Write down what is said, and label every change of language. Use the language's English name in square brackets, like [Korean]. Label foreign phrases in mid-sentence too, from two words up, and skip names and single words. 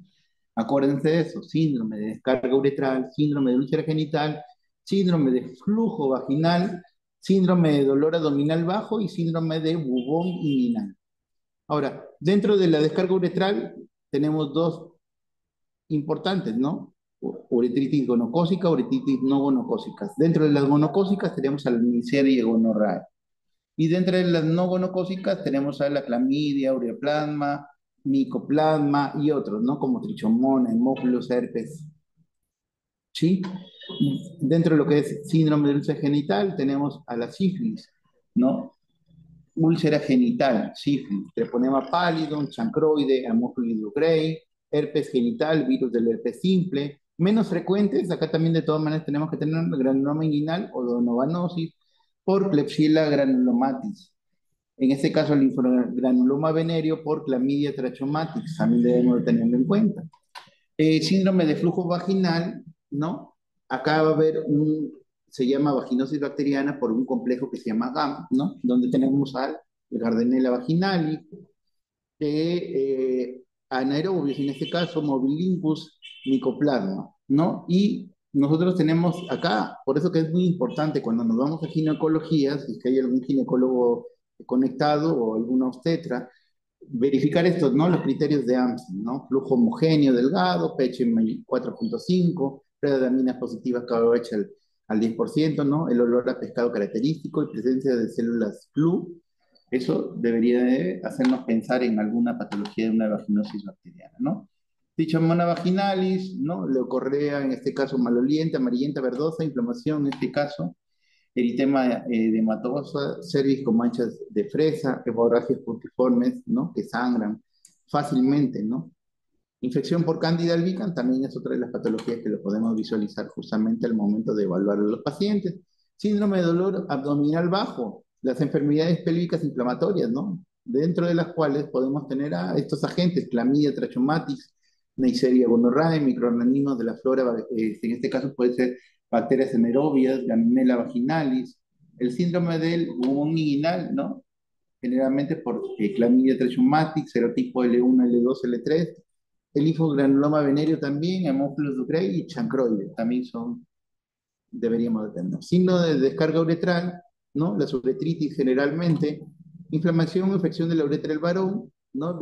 [Spanish] Acuérdense de eso, síndrome de descarga uretral, síndrome de úlcera genital, síndrome de flujo vaginal, síndrome de dolor abdominal bajo y síndrome de bubón inguinal. Ahora, dentro de la descarga uretral tenemos dos importantes, ¿no? Uretritis gonocócica, uretritis no gonocócicas. Dentro de las gonocócicas tenemos al Neisseria y gonorrea. Y dentro de las no gonocócicas tenemos a la clamidia, ureaplasma, micoplasma y otros, ¿no? Como trichomona, hemófilos, herpes, ¿sí? Dentro de lo que es síndrome de úlcera genital tenemos a la sífilis, ¿no? Úlcera genital, sífilis, treponema pallidum, chancroide, Haemophilus ducreyi, herpes genital, virus del herpes simple. Menos frecuentes, acá también de todas maneras tenemos que tener granuloma inguinal o donovanosis por Klebsiella granulomatis. En este caso, el linfogranuloma venéreo por clamidia trachomatis, también debemos de tenerlo en cuenta. Síndrome de flujo vaginal, ¿no? Acá va a haber se llama vaginosis bacteriana por un complejo que se llama GAM, ¿no? Donde tenemos al Gardnerella vaginalis, anaerobios, en este caso, Mobilincus micoplasma, ¿no? Y nosotros tenemos acá, por eso que es muy importante cuando nos vamos a ginecología, si es que hay algún ginecólogo conectado o alguna obstetra, verificar estos, ¿no? Los criterios de AMSI, ¿no? Flujo homogéneo delgado, pH 4.5, prueba de aminas positivas KOH al 10%, ¿no? El olor a pescado característico y presencia de células flu. Eso debería de hacernos pensar en alguna patología de una vaginosis bacteriana, ¿no? Trichomona vaginalis, ¿no? Leucorrea, en este caso maloliente, amarillenta, verdosa, inflamación, en este caso, eritema de hematosa, cervix con manchas de fresa, hemorragias puntiformes, ¿no? Que sangran fácilmente, ¿no? Infección por Candida albicans también es otra de las patologías que lo podemos visualizar justamente al momento de evaluar a los pacientes. Síndrome de dolor abdominal bajo, las enfermedades pélvicas inflamatorias, ¿no? Dentro de las cuales podemos tener a estos agentes, clamidia trachomatis, Neisseria gonorrhoeae, microorganismos de la flora, en este caso puede ser bacterias anaerobias, Gamenella vaginalis, el síndrome del bubón inguinal, ¿no? Generalmente por clamidia trachomatis, serotipo L1, L2, L3, el linfogranuloma venéreo también, Haemophilus ducreyi y chancroide, también deberíamos de tener. Signo de descarga uretral, ¿no? La uretritis generalmente, inflamación o infección de la uretra del varón, ¿no?